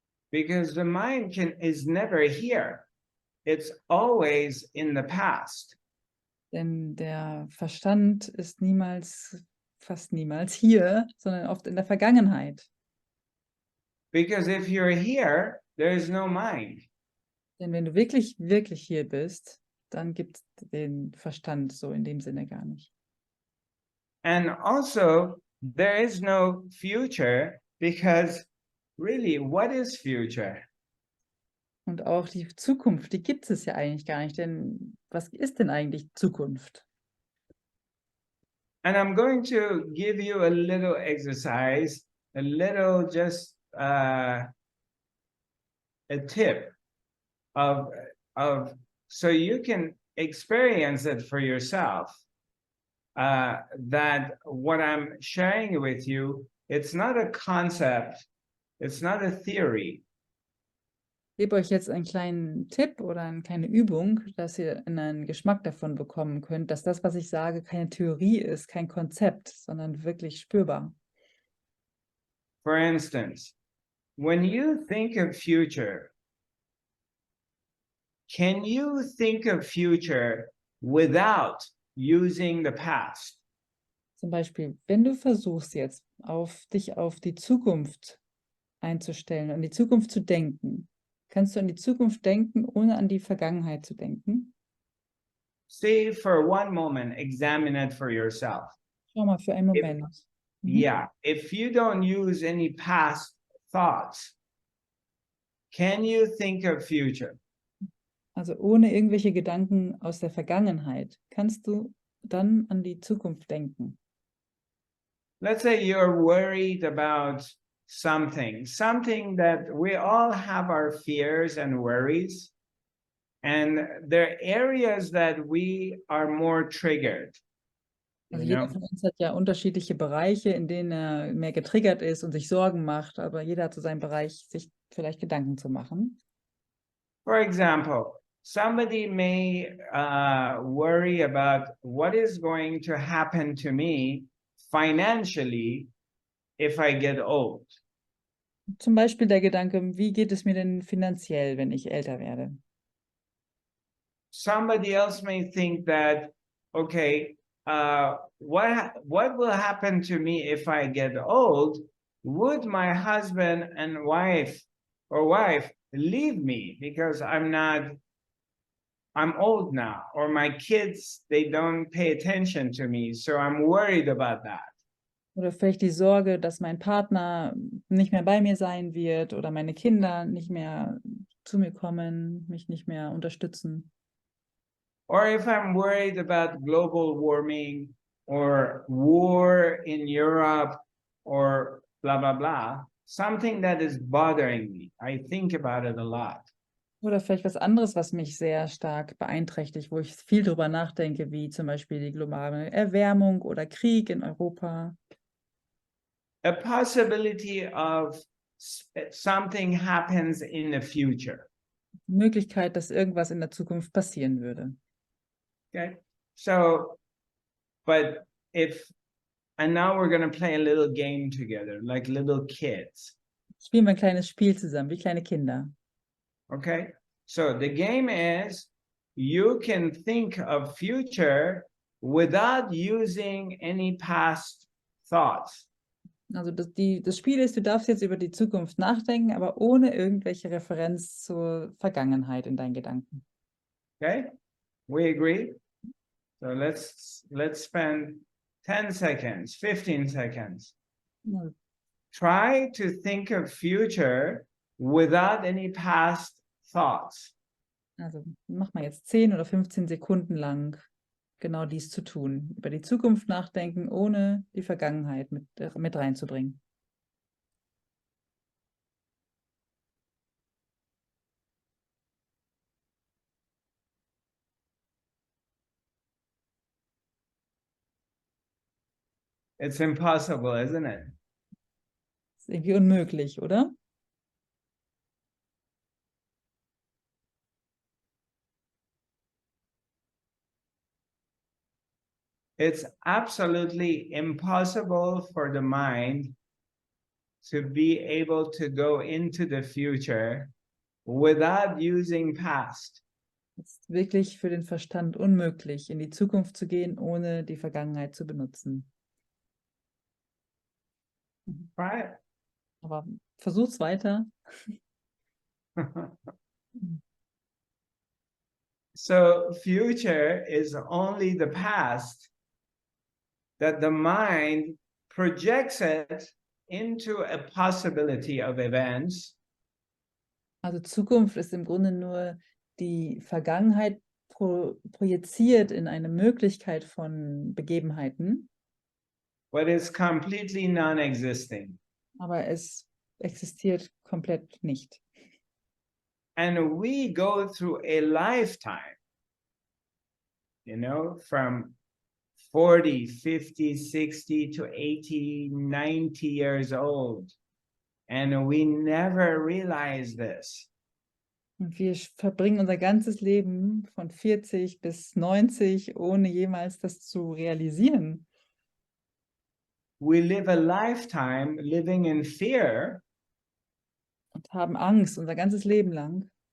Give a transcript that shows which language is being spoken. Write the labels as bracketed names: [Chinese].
[English] Because the mind is never here. It's always in the past. [German] Denn der Verstand ist fast niemals hier, sondern oft in der Vergangenheit. [English] Because if you're here, there is no mind. [German] Denn wenn du wirklich, wirklich hier bist, dann gibt es den Verstand so in dem Sinne gar nicht. [English] And also, there is no future, because really, what is future? [German] Und auch die Zukunft, die gibt es ja eigentlich gar nicht, denn was ist denn eigentlich Zukunft? [English] And I'm going to give you a little exercise, a little just a tip of so you can experience it for yourself. That what I'm sharing with you, it's not a concept, it's not a theory. [German] Ich gebe euch jetzt einen kleinen Tipp oder eine kleine Übung, dass ihr einen Geschmack davon bekommen könnt, dass das, was ich sage, keine Theorie ist, kein Konzept, sondern wirklich spürbar. [English] For instance, when you think of future, can you think of future without using the past? [German] Zum Beispiel, wenn du versuchst jetzt, dich auf die Zukunft einzustellen, an die Zukunft zu denken, kannst du an die Zukunft denken, ohne an die Vergangenheit zu denken? [English] See, for one moment, examine it for yourself. [German] Schau mal für einen Moment. [English] Yeah, if you don't use any past thoughts, can you think of future? [German] Also ohne irgendwelche Gedanken aus der Vergangenheit, kannst du dann an die Zukunft denken. [English] Let's say you're worried about something that we all have our fears and worries, and there are areas that we are more triggered. [German] Also jeder von uns hat ja unterschiedliche Bereiche, in denen er mehr getriggert ist und sich Sorgen macht, aber jeder hat so seinen Bereich, sich vielleicht Gedanken zu machen. [English] For example, somebody may worry about what is going to happen to me financially if I get old. [German] Zum Beispiel der Gedanke, wie geht es mir denn finanziell, wenn ich älter werde? [English] Somebody else may think that, okay, what will happen to me if I get old? Would my husband and wife leave me because I'm old now, or my kids, they don't pay attention to me, so I'm worried about that. [German] Oder vielleicht die Sorge, dass mein Partner nicht mehr bei mir sein wird oder meine Kinder nicht mehr zu mir kommen, mich nicht mehr unterstützen. [English] Or if I'm worried about global warming or war in Europe or blah, blah, blah, something that is bothering me. I think about it a lot. [German] Oder vielleicht was anderes, was mich sehr stark beeinträchtigt, wo ich viel drüber nachdenke, wie zum Beispiel die globale Erwärmung oder Krieg in Europa. [English] a possibility of something happens in the future. [German] Die Möglichkeit, dass irgendwas in der Zukunft passieren würde. [English] Okay, so, but and now we're going to play a little game together, like little kids. [German] Spielen wir ein kleines Spiel zusammen, wie kleine Kinder. [English] Okay, so the game is you can think of future without using any past thoughts. [German] Also das Spiel ist, du darfst jetzt über die Zukunft nachdenken, aber ohne irgendwelche Referenz zur Vergangenheit in deinen Gedanken. [English] Okay, we agree? So let's spend 10 seconds, 15 seconds. [German] Ja. [English] Try to think of future without any past thoughts. [German] Also mach mal jetzt 10 oder 15 Sekunden lang genau dies zu tun. Über die Zukunft nachdenken, ohne die Vergangenheit mit reinzubringen. [English] It's impossible, isn't it? [German] Ist irgendwie unmöglich, oder? [English] It's absolutely impossible for the mind to be able to go into the future without using past. [German] Es ist wirklich für den Verstand unmöglich, in die Zukunft zu gehen, ohne die Vergangenheit zu benutzen. [English] Right? [German] Aber versuch's weiter. [English] So future is only the past that the mind projects it into a possibility of events. [German] Also Zukunft ist im Grunde nur die Vergangenheit projiziert in eine Möglichkeit von Begebenheiten, [English] But it's completely non-existing. [German] aber es existiert komplett nicht. [English] And we go through a lifetime, you know, from 40, 50, 60 to 80, 90 years old. And we never realize this. [German] Und wir verbringen unser ganzes Leben von 40 bis 90, ohne jemals das zu realisieren. [English] We live a lifetime living in fear. [German] Und haben Angst unser ganzes Leben lang.